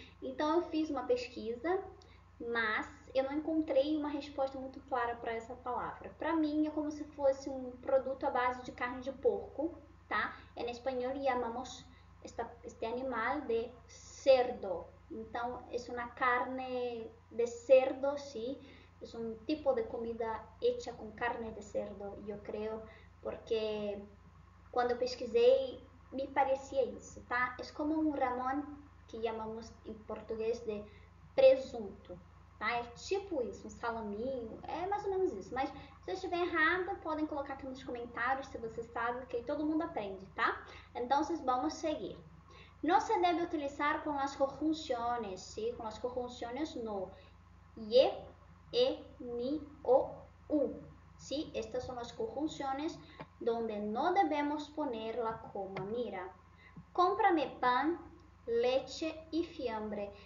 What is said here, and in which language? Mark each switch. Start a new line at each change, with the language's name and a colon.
Portuguese: Então eu fiz uma pesquisa, mas eu não encontrei uma resposta muito clara para essa palavra. Para mim é como se fosse um produto à base de carne de porco, tá? En espanhol
Spanish: llamamos este animal de cerdo.
Portuguese: Então, é uma carne de
Spanish: cerdo, sí. Es un tipo de comida hecha con carne de cerdo, yo creo, porque cuando pesquisé me parecía eso, tá? Es como un ramón que llamamos en portugués de presunto, tá?
Portuguese: É tipo isso, um salaminho, é mais ou menos isso. Mas se eu estiver errada, podem colocar aqui nos comentários se você sabe, que todo mundo aprende, tá? Então, vamos seguir.
Spanish: No se debe utilizar con las conjunciones, ¿sí? Con las conjunciones no. Ye, e, ni, o, u. ¿Sí? Estas son las conjunciones donde no debemos poner la coma. Mira, cómprame pan, leche y fiambre.